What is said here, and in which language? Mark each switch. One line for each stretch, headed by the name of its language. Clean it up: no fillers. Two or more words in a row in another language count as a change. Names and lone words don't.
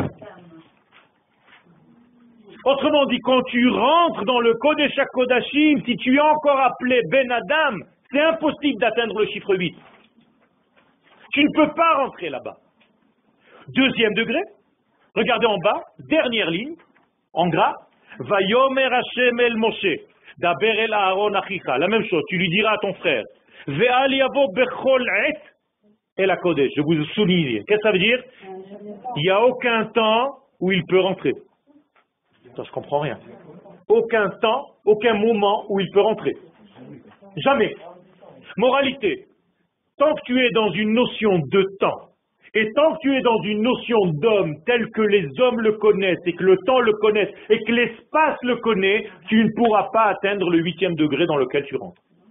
French: Autrement dit, quand tu rentres dans le Kodesh HaKodashim, si tu es encore appelé
Hebrew: בן אדם,
French: c'est impossible d'atteindre le chiffre 8. Tu ne peux pas rentrer là-bas. 2e degré, regardez en bas, dernière ligne, en gras,
Hebrew: ויאמר השם אל משה, דבר אל אהרן אחיך.
French: La même chose, tu lui diras à ton frère,
Hebrew: ואל יבא בכל עת אל הקדש.
French: Je vous souligne. Qu'est-ce que ça veut dire? Il n'y a aucun temps où il peut rentrer. Ça, je comprends rien. Aucun temps, aucun moment où il peut rentrer. Jamais. Moralité. Tant que tu es dans une notion de temps, et tant que tu es dans une notion d'homme telle que les hommes le connaissent, et que le temps le connaisse, et que l'espace le connaît, tu ne pourras pas atteindre le 8e degré dans lequel tu rentres.